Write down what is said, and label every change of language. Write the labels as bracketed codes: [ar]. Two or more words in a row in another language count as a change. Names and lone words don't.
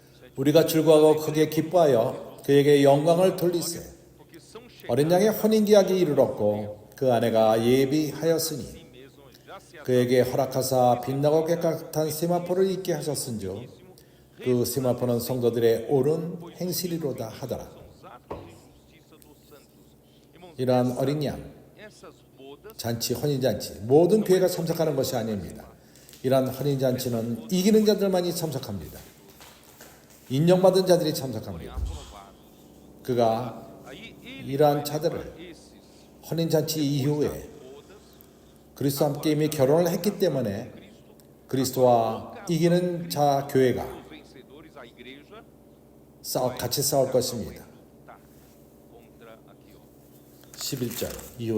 [ko] 우리가 즐거워하고 크게 기뻐하여 그에게 영광을 돌리세. [pt] porque são [ko] 어린 chegados 양의 혼인계약이 이르렀고 그 아내가 예비하였으니 [pt] a si mesmos já se [ko] 그에게 허락하사 빛나고 깨끗한 세마포를 입게 하셨은즉 그 세마포는 성도들의 옳은 행실이로다 하더라. [pt] são os atos de justiça dos santos. Irmãos, [ko] 이러한 어린 양 [pt] essas bodas [ko] 잔치, 혼인잔치 모든 교회가 참석하는 것이 아닙니다. 이러한 혼인잔치는 이기는 자들만이 참석합니다. 인정받은 자들이 참석합니다. aprovados. 그가 [pt] Aí ele [ko] 이러한 vai 자들을 [pt] levar esses [ko] 혼인잔치 이후에 bodas 그리스도와 함께 이미 결혼을 했기 때문에 그리스도와 이기는 자 교회가 [pt] os vencedores, a igreja, [ko] 같이 싸울 것입니다. [pt] tá contra aqui, ó. [ko] 11절 이후에